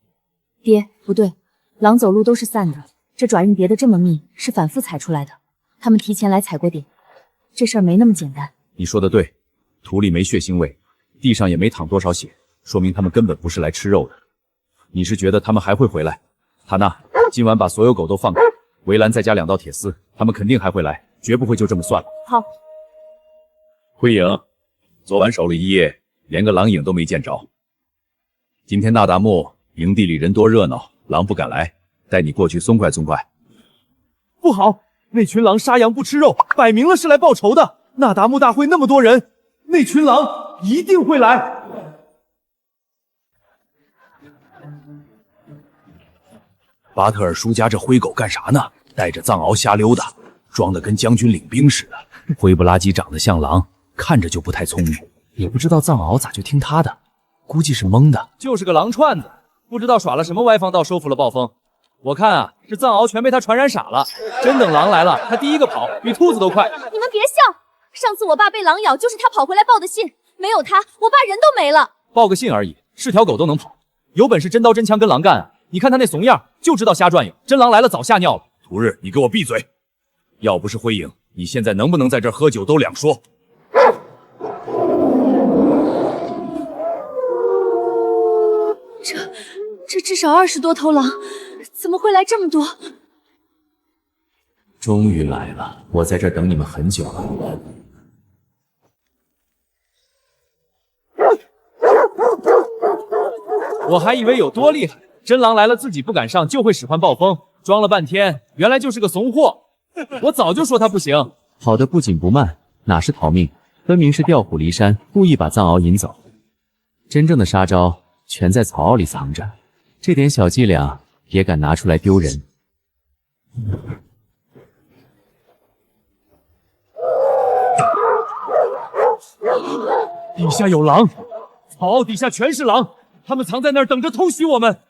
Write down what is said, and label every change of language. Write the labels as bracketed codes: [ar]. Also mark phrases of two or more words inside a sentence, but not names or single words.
[zh] 爹，不對，狼走路都是散的，這爪印疊得這麼密，是反覆踩出來的。他們提前來踩過點，這事兒沒那麼簡單。你說的對，土裡沒血腥味，地上也沒淌多少血，說明他們根本不是來吃肉的。你是覺得他們還會回來？塔納，今晚把所有狗都放開，圍欄再加2道鐵絲，他們肯定還會來，絕不會就這麼算了。好。灰影，昨晚守了一夜，連個狼影都沒見着。今天那達木營地裡人多熱鬧，狼不敢來，帶你過去鬆快鬆快。不好，那群狼殺羊不吃肉，擺明了是來報仇的。那達木大會那麼多人，那群狼一定會來。巴特爾叔家這灰狗幹啥呢？帶着藏獒瞎溜達，裝得跟將軍領兵似的，灰不拉幾長得像狼，看着就不太聰明。也不知道藏獒咋就聽他的，估計是蒙的。就是個狼串子，不知道耍了什麼歪方道收服了暴風。我看啊，這藏獒全被他傳染傻了，真等狼來了，他第一個跑，比兔子都快。你們別笑，上次我爸被狼咬，就是他跑回來報的信，沒有他，我爸人都沒了。報個信而已，是條狗都能跑，有本事真刀真槍跟狼幹啊！你看他那慫樣，就知道瞎轉悠，真狼來了早嚇尿了。屠日，你給我閉嘴！要不是灰影，你現在能不能在這兒喝酒都兩說。這至少20多頭狼，怎麼會來這麼多？終於來了，我在這兒等你們很久了。我還以為有多厲害，真狼來了自己不敢上，就會使喚暴風，裝了半天，原來就是個慫貨。我早就說他不行。跑得不緊不慢，哪是逃命，分明是調虎離山，故意把藏獒引走。真正的殺招全在草坳裡藏着，這點小伎倆也敢拿出來丟人。底下有狼，草坳底下全是狼，他們藏在那兒等着偷襲我們。